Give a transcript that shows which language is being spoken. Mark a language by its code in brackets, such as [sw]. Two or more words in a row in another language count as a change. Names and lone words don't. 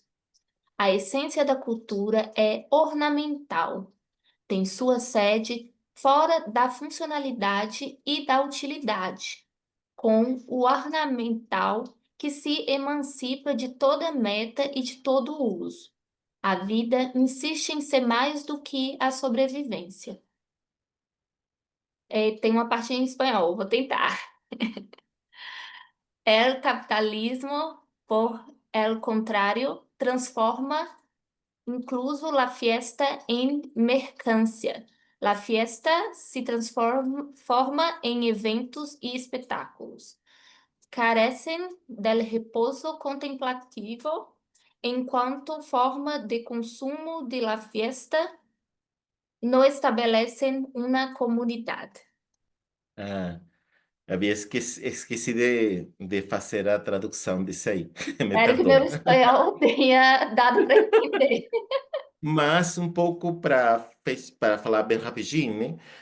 [pt] A essência da cultura é ornamental, tem sua sede fora da funcionalidade e da utilidade, com o ornamental que se emancipa de toda meta e de todo uso. A vida insiste em ser mais do que a sobrevivência. Tem uma parte em espanhol, vou tentar. [es] El capitalismo, por el contrario, transforma incluso la fiesta en mercancía. La fiesta se transforma en eventos y espectáculos. Carecen del [pt] repouso contemplativo enquanto forma [es] de consumo de la fiesta, [pt] não estabelecem uma comunidade. Ah, havia esquecido de fazer a tradução disso aí. Me Espero que meu perdoa. espanhol tenha dado para entender. Mas um pouco para falar bem rapidinho, né?